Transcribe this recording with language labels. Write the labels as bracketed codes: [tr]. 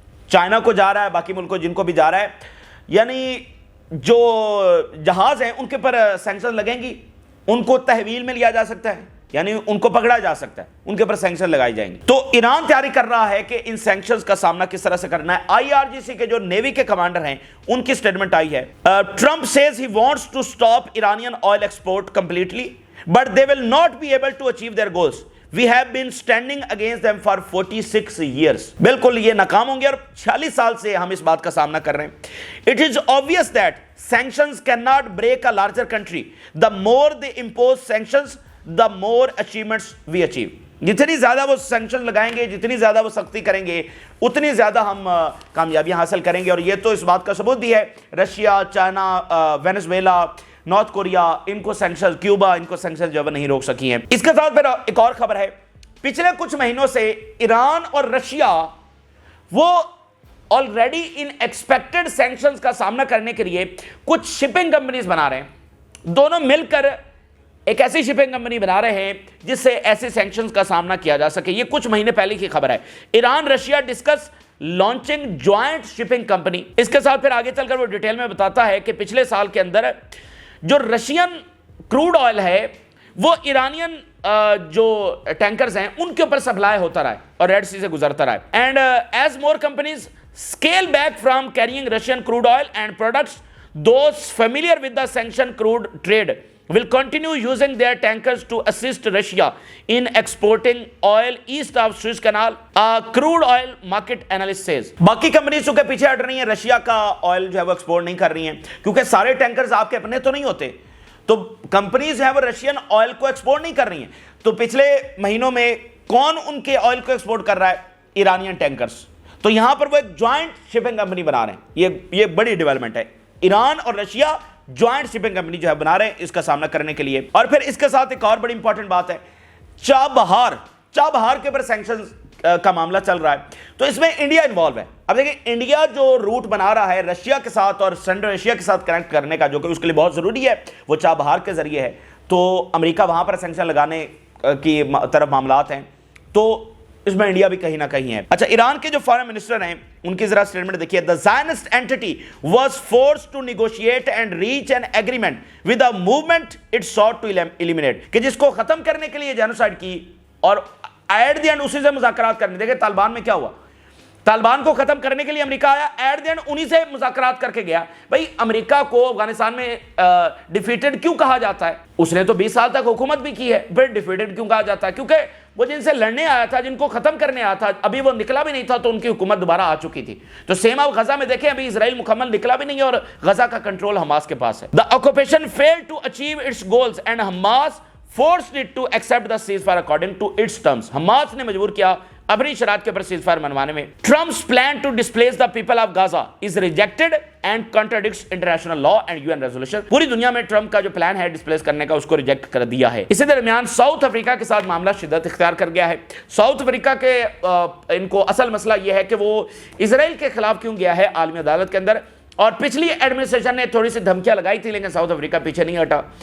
[ur] China کو جا رہا ہے، باقی ملکوں جن کو بھی جا رہا ہے، یعنی جو جہاز ہیں ان کے پر سینکشن لگیں گی، ان کو تحویل میں لیا جا سکتا ہے. یعنی ان کو پکڑا جا سکتا ہے, ان کے اوپر سینکشن لگائی جائیں گے. تو ایران تیاری کر رہا ہے کہ ان سینکشنز کا سامنا کس طرح سے کرنا ہے. IRGC کے جو نیوی کے کمانڈر ہیں ان کی سٹیٹمنٹ آئی ہے. [en] Trump says he wants to stop Iranian oil export completely but they will not be able to achieve their goals. We have been standing against them for 46 years. [ur] بالکل یہ ناکام ہوں گے اور 46 سال سے ہم اس بات کا سامنا کر رہے ہیں. [en] It is obvious that sanctions cannot break a larger country. The more they impose sanctions, the more achievements we achieve. [ur] جتنی زیادہ وہ سینکشن لگائیں گے, جتنی زیادہ وہ سختی کریں گے, اتنی زیادہ ہم کامیابیاں حاصل کریں گے. اور یہ تو اس بات کا ثبوت بھی ہے. Russia, China, Venezuela, north Korea, ان کو سینکشن, کیوبا, ان کو سینکشن جو ہے نہیں روک سکی ہیں. اس کے ساتھ پھر ایک اور خبر ہے. پچھلے کچھ مہینوں سے ایران اور رشیا وہ آلریڈی ان ایکسپیکٹڈ سینکشنز کا سامنا کرنے کے لیے کچھ شپنگ کمپنیز بنا رہے ہیں. دونوں مل کر ایک ایسی شپنگ کمپنی بنا رہے ہیں جس سے ایسے سینکشنز کا سامنا کیا جا سکے. یہ کچھ مہینے پہلے کی خبر ہے. [en] Iran Russia discuss launching joint shipping company. [ur] اس کے ساتھ پھر آگے چل کر وہ ڈیٹیل میں بتاتا ہے کہ پچھلے سال کے اندر جو رشین کروڈ آئل ہے وہ ایرانین جو ٹینکرز ہیں ان کے اوپر سپلائی ہوتا رہا ہے اور ریڈ سی سے گزرتا رہا ہے. [en] And as more companies scale back from carrying Russian crude oil and products, those familiar with the sanction crude trade will continue using their tankers to assist Russia in exporting oil east of Suez Canal, a crude oil market analyst says. [ur] باقی companies چونکہ پیچھے ہٹ رہی ہیں, Russia کا oil جو ہے وہ export نہیں کر رہی ہیں کیونکہ سارے ٹینکرز آپ کے اپنے تو نہیں ہوتے, تو کمپنیز ہیں وہ رشین آئل کو ایکسپورٹ نہیں کر رہی ہیں. تو پچھلے مہینوں میں کون ان کے آئل کو ایکسپورٹ کر رہا ہے؟ Iranian tankers. تو یہاں پر وہ ایک جوائنٹ شپنگ کمپنی بنا رہے ہیں. یہ بڑی ڈیولپمنٹ ہے. ایران اور رشیا جوائنٹ شپنگ کمپنی جو ہے بنا رہے ہیں اس کا سامنا کرنے کے لیے. اور پھر اس کے ساتھ ایک اور بڑی امپورٹنٹ بات ہے, چابہار کے اوپر سینکشنز کا معاملہ چل رہا ہے. تو اس میں انڈیا انوالو ہے. اب دیکھیں انڈیا جو روٹ بنا رہا ہے رشیا کے ساتھ اور سینٹرل ایشیا کے ساتھ کنیکٹ کرنے کا, جو کہ اس کے لیے بہت ضروری ہے, وہ چابہار کے ذریعے ہے. تو امریکہ وہاں پر سینکشن لگانے کی طرف معاملات ہیں, تو اس میں انڈیا بھی کہیں نہ کہیں ہے. اچھا, ایران کے جو فارن منسٹر ہیں ان کی ذرا سٹیٹمنٹ دیکھیے. [en] The Zionist entity was forced to negotiate and reach an agreement with a movement it sought to eliminate. [ur] کہ جس کو ختم کرنے کے لیے جینوسائیڈ کی اور ایٹ دی اینڈ اسی سے مذاکرات کرنے. دیکھیں طالبان میں کیا ہوا, طالبان کو ختم کرنے کے لیے امریکہ آیا, ایٹ دی اینڈ انہی سے مذاکرات کر کے گیا. بھائی امریکہ کو افغانستان میں ڈیفیٹڈ کیوں کہا جاتا ہے؟ اس نے تو 20 سال تک حکومت بھی کی ہے, پھر ڈیفیٹڈ کیوں کہا جاتا ہے؟ کیونکہ وہ جن سے لڑنے آیا تھا, جن کو ختم کرنے آیا تھا, ابھی وہ نکلا بھی نہیں تھا تو ان کی حکومت دوبارہ آ چکی تھی. تو سیم آپ غزہ میں دیکھیں, ابھی اسرائیل مکمل نکلا بھی نہیں ہے اور غزہ کا کنٹرول حماس کے پاس ہے. [en] The occupation failed to achieve its goals and Hamas forced it to accept the ceasefire according to its terms. [ur] Hamas نے مجبور کیا اپنی شرائط کے اوپر سیز فائر منوانے میں. [en] Trump's plan to displace the people of Gaza is rejected and contradicts international law and UN resolution. [ur] پوری دنیا میں ٹرمپ کا جو پلان ہے ڈسپلیس کرنے کا اس کو ریجیکٹ کر دیا ہے. اسی درمیان ساؤتھ افریقہ کے ساتھ معاملہ شدت اختیار کر گیا ہے. ساؤتھ افریقہ کے ان کو اصل مسئلہ یہ ہے کہ وہ اسرائیل کے خلاف کیوں گیا ہے عالمی عدالت کے اندر, اور پچھلی ایڈمنسٹریشن نے تھوڑی سی دھمکیاں لگائی تھی لیکن ساؤتھ افریقہ پیچھے نہیں ہٹا.